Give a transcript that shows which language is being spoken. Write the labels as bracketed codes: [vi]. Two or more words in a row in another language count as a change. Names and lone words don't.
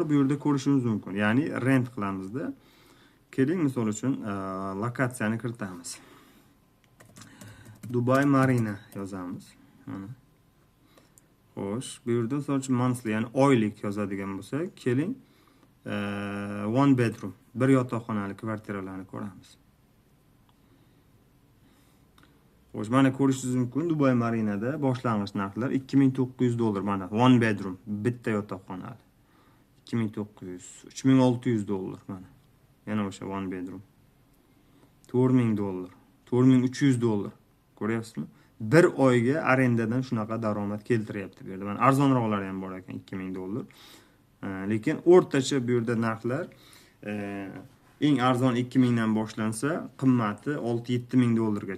[uz] Bu yerda ko'rishingiz mumkin. Ya'ni rent qilamizda. Keling, misol uchun lokatsiyani kiritamiz. Dubai Marina yozamiz. Mana. Xo'sh, bu yerda misol uchun monthly, ya'ni oylik yozadigan bo'lsak, keling, [en] one bedroom, [uz] bir yotoqxonali kvartiralarni ko'ramiz. Xo'sh, mana ko'rishingiz mumkin, Dubai Marinada boshlang'ich narxlar 2900 dollar, mana [en] one bedroom, [uz] bitta yotoqxonali. 2900, 3600 dollar mana. Yana o'sha [en] one bedroom. [uz] 4000 dollar, 4300 dollar. Ko'ryapsizmi? Bir oyga arendadan shunaqa daromad keltiryapti bu yerda. Mana arzonroqlari ham bor ekan, 2000 dollar. Lekin o'rtacha bu yerda narxlar eng arzon 2000 dan boshlansa, qimmati 6-7 ming dollargacha.